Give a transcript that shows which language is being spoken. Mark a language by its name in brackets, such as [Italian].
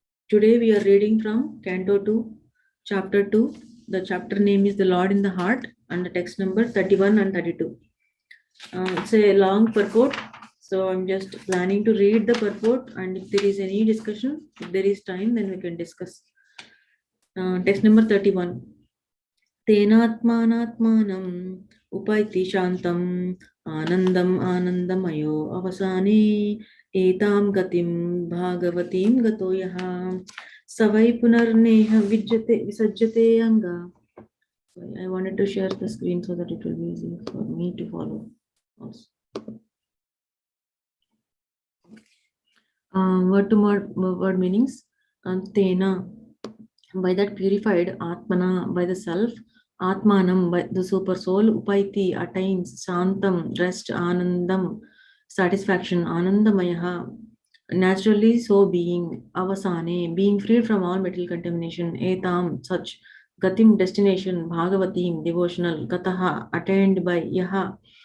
[English] Today we are reading from Canto 2, Chapter 2. The chapter name is The Lord in the Heart and the text number 31 and 32. It's a long purport, so I'm just planning to read the purport, and if there is any discussion, if there is time, then we can discuss. Text number 31. [Sanskrit] तेनात्मानात्मानम् उपैति शान्तम् आनन्दम् आनन्दमयो अवसाने एतां गतिं भागवतीं गतो यः स वै पुनर्नेह विसज्जते अंगा. [English] I wanted to share the screen so that it will be easy for me to follow also. Word meanings. Tena, by that purified, Atmana, by the self, Atmanam, by the super soul, Upaiti, attains, Shantam, rest, Anandam, satisfaction, Anandamayaha, naturally so being, Avasane, being freed from all material contamination, Etam, such, Gatim, destination, Bhagavatim, devotional, Gataha, attained by Yaha,